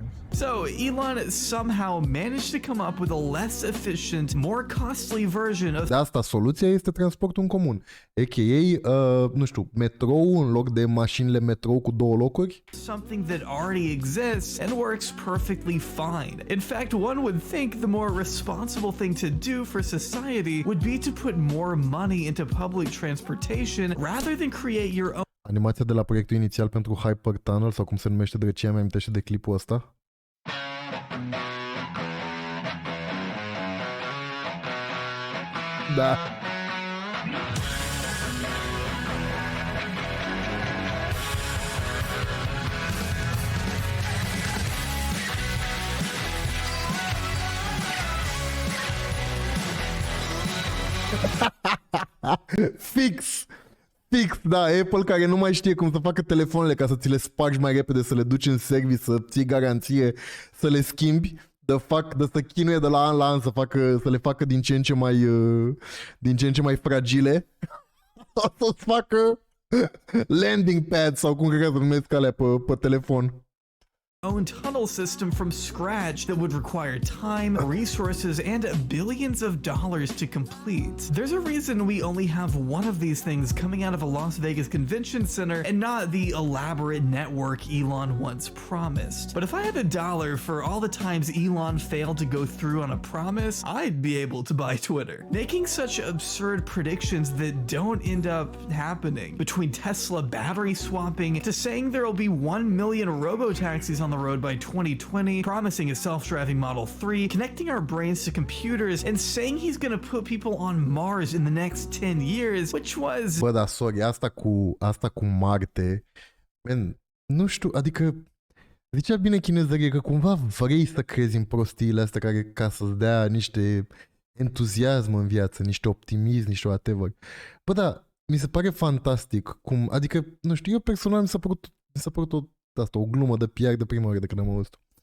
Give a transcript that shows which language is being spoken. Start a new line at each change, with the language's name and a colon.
English: So, Elon somehow managed to come up with a less efficient, more costly version of...
Romanian: De asta soluția este transportul în comun. A.k.a. nu știu, metrou în loc de mașinile metrou cu 2 locuri.
English: Something that already exists and works perfectly fine. In fact, one would think the more responsible thing to do for society would be to put more money into public transportation rather than create your own...
Romanian: Animația de la proiectul inițial pentru Hyper Tunnel, sau cum se numește, drăcia, mi-amintește de clipul ăsta. Da. Fix, da, Apple care nu mai știe cum să facă telefoanele ca să ți le spargi mai repede, să le duci în service, să ții garanție, să le schimbi, de să chinuie de la an la an să le facă din ce în ce mai fragile. O să-ți facă landing pad sau cum cred că se numesc alea pe telefon.
English: Own tunnel system from scratch that would require time, resources, and billions of dollars to complete. There's a reason we only have one of these things coming out of a Las Vegas convention center and not the elaborate network Elon once promised. But if I had $1 for all the times Elon failed to go through on a promise, I'd be able to buy Twitter. Making such absurd predictions that don't end up happening, between Tesla battery swapping to saying there will be 1 million robo-taxis on the road by 2020, promising a self-driving Model 3, connecting our brains to computers, and saying he's gonna put people on Mars in the next 10 years, which was...
Romanian: Bă, da, sorry, asta cu Marte, man, nu știu, adică zicea bine chinezărie că cumva vrei să crezi în prostiile astea care ca să-ți dea niște entuziasm în viață, niște optimism, niște whatever. Bă, da, mi se pare fantastic cum, adică, nu știu, eu personal mi s-a părut asta, o glumă de PR de prima oară de când am auzit-o.